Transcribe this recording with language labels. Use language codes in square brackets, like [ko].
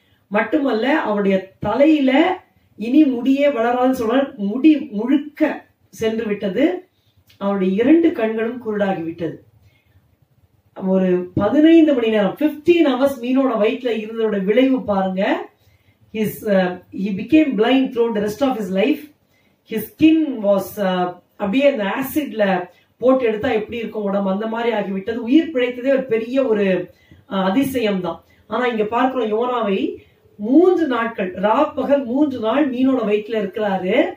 [ta] மட்டுமல்ல, அவருடைய தலையில இனி முடியே வளராதுன்னு சொல்ற, முடி முழுக்க சென்று விட்டது. அவருடைய 2 கண்களும் குருடாகி விட்டது. ஒரு 15 மணி நேரம் [en] 15 hours [ta] மீனோட வயிற்றுல இருந்ததோட விளைவு பாருங்க. [en] he became blind throughout the rest of his life. his skin was [ta] அப்படியே அந்த ஆசிட்ல போட்டு எடுத்தா எப்படி இருக்கும் உடம்பு, அந்த மாதிரி ஆகிவிட்டது. உயிர் பிழைத்ததே ஒரு பெரிய ஒரு அதிசயம் தான். ஆனா இங்க பார்க்கிறோம், யோனாவை 3 நாட்கள் ராப்பகல் 3 நாள் மீனோட வயிற்றுல இருக்கிறாரு.